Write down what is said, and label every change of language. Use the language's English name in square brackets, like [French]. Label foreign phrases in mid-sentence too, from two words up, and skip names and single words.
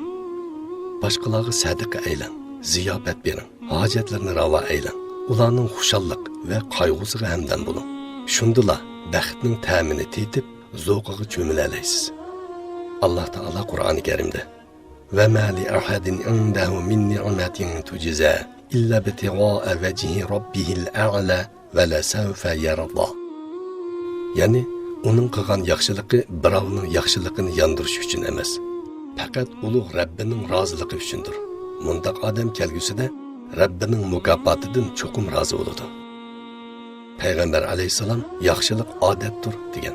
[Uzbek] Boshqalarga sadaqa aylang, ziyofat bering, hojatlarni ravo aylang. Ularning xushallik va qayg'usiga hamdam bo'ling. Shundilla baxtning ta'mini tetib, zo'qiga cho'mila olasiz. Alloh taolo Qur'oni Karimda: [Arabic] "وما لأحد عنده من نعمة تجزى إلا ابتغاء وجه ربه الأعلى ولسوف يرضى." [Uzbek] Ya'ni uning qilgan yaxshiligi birovning yaxshiligini yondirish uchun emas, faqat ulug' Rabbining roziligi uchundir. Mundaq odam kelgusida Rabbining mukofotidan cho'qim rozi bo'ladi. Payg'ambar alayhisalom yaxshilik odatdir degan.